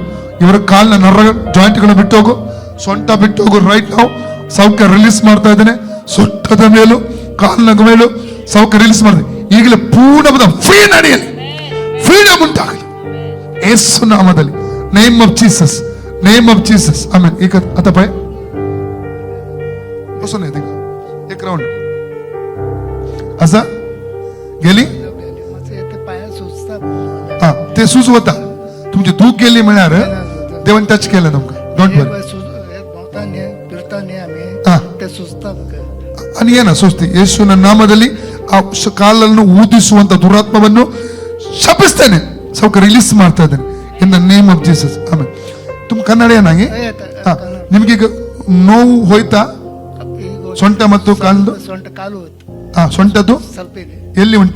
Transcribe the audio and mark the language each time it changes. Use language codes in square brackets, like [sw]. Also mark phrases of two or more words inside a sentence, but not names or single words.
[kn] ಇವರ ಕಾಲಿನ ನರ ಜಾಯಿಂಟ್ಗಳನ್ನು ಬಿಟ್ಟು ಹೋಗು, ಸೊಂಟ ಬಿಟ್ಟು ಹೋಗು [en] right now. [kn] ಸೌಖ್ಯ ರಿಲೀಸ್ ಮಾಡ್ತಾ ಇದ್ದೇನೆ. ಸೊಂಟದ ಮೇಲೂ ಕಾಲಿನ ಮೇಲೂ ಸೌಖ್ಯ ರಿಲೀಸ್ ಮಾಡಿದೆ. ಈಗಲೇ ಪೂರ್ಣವಾದ ಫ್ರೀ ನಡೆಯಲಿ, ಫ್ರೀಡಮ್ ಉಂಟಾಗಲಿ ಯೇಸು ನಾಮದಲ್ಲಿ. [en] name of Jesus, name of Jesus. [kn] ಆಮೇಲೆ ಈಗ [mr] आता पाय बसून आहे एक राऊंड असं गेली. हा ते सुज होता तुमची धूक गेली म्हणणार देवन टच केलं तुमका. [en] don't worry. [kn] आणि ಏನ ಸುಸ್ತಿ ಯೇಸುವಿನ ನಾಮದಲ್ಲಿ ಆ ಕಾಲನ್ನು ಊದಿಸುವಂತ ದುರಾತ್ಮವನ್ನು ಶಪಿಸ್ತೇನೆ. ಸೌಖ್ಯ ರಿಲೀಸ್ ಮಾಡ್ತಾ ಇದ್ದೇನೆ [en] in the name of Jesus. [kn] ಆಮೇಲೆ ತುಂಬ ಕನ್ನಡ ಏನಾಗಿ ನಿಮ್ಗೆ ಈಗ ನೋವು ಹೋಯ್ತಾ? ಸೊಂಟ ಮತ್ತು ಕಾಲು ಸೊಂಟದ್ದು ಎಲ್ಲಿ ಉಂಟು?